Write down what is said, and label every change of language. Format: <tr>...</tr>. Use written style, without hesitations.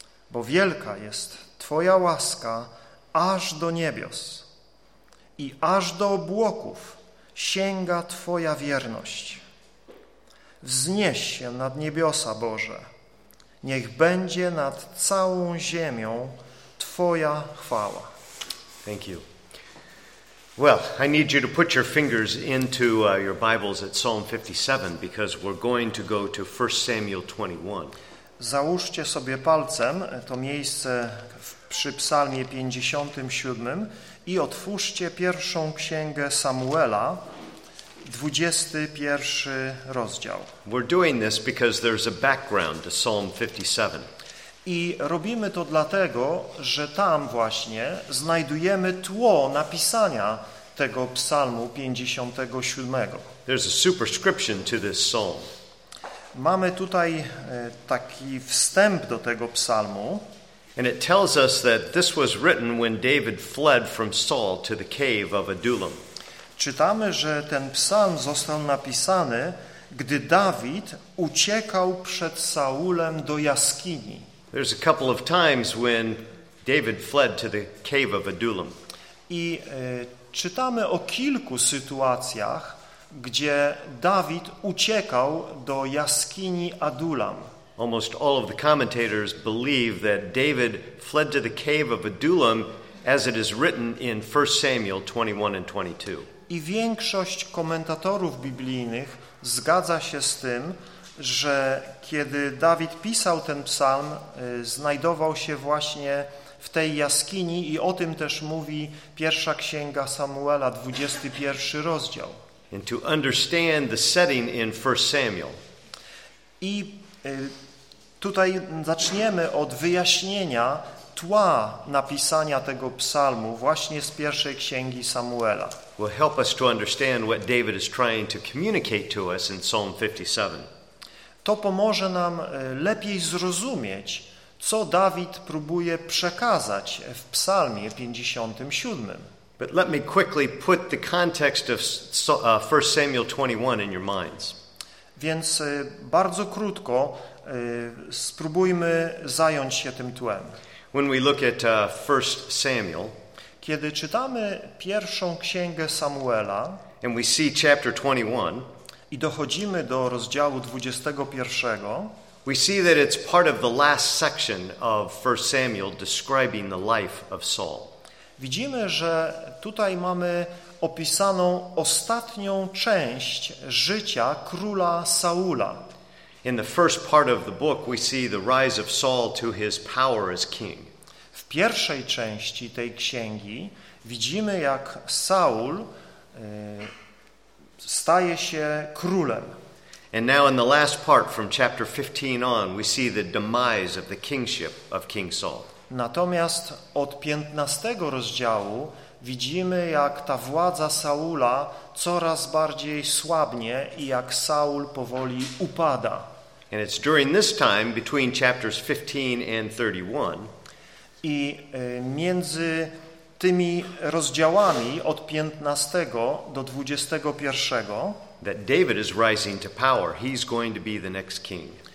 <pl>Bo wielka jest Twoja łaska aż do niebios. i aż do obłoków sięga Twoja wierność. Wznieś się nad niebiosa, Boże, niech będzie nad całą ziemią Twoja chwała.</pl> <en>Thank you. Well, I need you to put your fingers into your Bibles at Psalm 57, because we're going to go to 1 Samuel 21.</en> <pl>Załóżcie sobie palcem to miejsce przy Psalmie 57 i otwórzcie pierwszą księgę Samuela, 21 rozdział.</pl> <en>We're doing this because there's a background to Psalm 57.</en> <pl>I robimy to dlatego, że tam właśnie znajdujemy tło napisania tego psalmu 57.</pl> <en>There's a superscription to this psalm.</en> <pl>Mamy tutaj taki wstęp do tego psalmu.</pl> <en>And it tells us that this was written when David fled from Saul to the cave of Adullam.</en> <pl>Czytamy, że ten psalm został napisany, gdy Dawid uciekał przed Saulem do jaskini.</pl> <en>There's a couple of times when David fled to the cave of Adullam.</en> <pl>I czytamy o kilku sytuacjach, gdzie Dawid uciekał do jaskini Adullam.</pl> <en>Almost all of the commentators believe that David fled to the cave of Adullam as it is written in 1 Samuel 21 and 22.</en> <pl>I większość komentatorów biblijnych zgadza się z tym, że kiedy Dawid pisał ten psalm, znajdował się właśnie w tej jaskini i o tym też mówi pierwsza księga Samuela, 21 rozdział.</pl> <en>And to understand the setting in 1 Samuel.</en> <pl>I tutaj zaczniemy od wyjaśnienia tła napisania tego psalmu właśnie z pierwszej księgi Samuela.</pl> <en>Will help us to understand what David is trying to communicate to us in Psalm 57.</en> <pl>To pomoże nam lepiej zrozumieć, co Dawid próbuje przekazać w psalmie 57.</pl> <en>But let me quickly put the context of 1 Samuel 21 in your minds.</en> <pl>Więc bardzo krótko spróbujmy zająć się tym tłem.</pl> <en>When we look at 1 Samuel,</en> <pl>kiedy czytamy pierwszą księgę Samuela,</pl> <en>and we see chapter 21,</en> <pl>i dochodzimy do rozdziału 21.</pl> <en>We see that it's part of the last section of 1 Samuel describing the life of Saul.</en> <pl>Widzimy, że tutaj mamy opisaną ostatnią część życia króla Saula.</pl> <en>In the first part of the book we see the rise of Saul to his power as king.</en> <pl>W pierwszej części tej księgi widzimy, jak Saul staje się królem.</pl> <en>And now in the last part from chapter 15 on we see the demise of the kingship of King Saul.</en> <pl>Natomiast od 15 rozdziału widzimy, jak ta władza Saula coraz bardziej słabnie i jak Saul powoli upada.</pl> <en>And it's during this time between chapters 15 and 31.</en> <pl>I między tymi rozdziałami od 15 do 21.</pl> <en>That David is rising to power. He's going to be the next king.</en>